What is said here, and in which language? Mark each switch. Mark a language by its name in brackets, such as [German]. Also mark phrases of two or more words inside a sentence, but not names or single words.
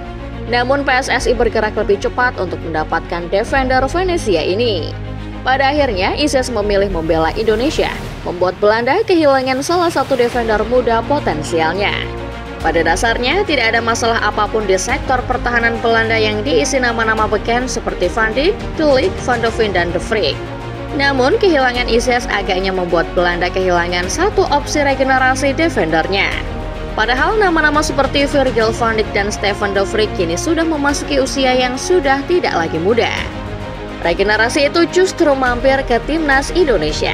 [Indonesian] Namun PSSI bergerak lebih cepat untuk mendapatkan defender Venezia ini. Pada akhirnya, Izes memilih membela Indonesia, membuat Belanda kehilangan salah satu defender muda potensialnya. Pada dasarnya, tidak ada masalah apapun di sektor pertahanan Belanda yang diisi nama-nama beken seperti Van Dijk, De Ligt, Van de Ven, dan De Vrij. Namun, kehilangan Izes agaknya membuat Belanda kehilangan satu opsi regenerasi defendernya. Padahal nama-nama seperti Virgil van Dijk dan Stefan de Vrij kini sudah memasuki usia yang sudah tidak lagi muda. Regenerasi itu justru mampir ke timnas Indonesia.